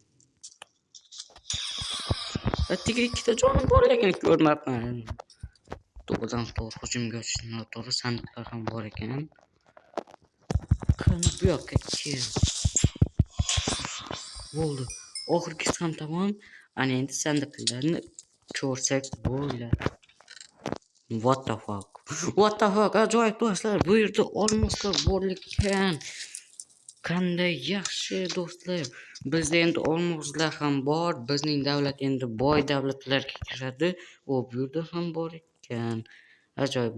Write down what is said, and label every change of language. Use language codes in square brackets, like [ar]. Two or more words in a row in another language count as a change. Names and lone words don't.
[uz] Attiga ikkita jonim borligini ko'rmabman. To'g'ridan to'g'ri hujumga o'tishni noto'g'ri sandiqlar ham bor ekan. Qani bu yoqqa kel. Bo'ldi. Oxirgisi ham tamom. Ana endi sandiqlarni ko'rsak bo'ladi. [en] What the fuck? [uz] Ajoyib do'stlar, bu yerda olmoslar bor ekan. Qanday yaxshi do'stlar. Bizda endi olmoslar ham bor. Bizning davlat endi boy davlatlarga kiradi. Bu yerda ham bor ekan. Ajoyib.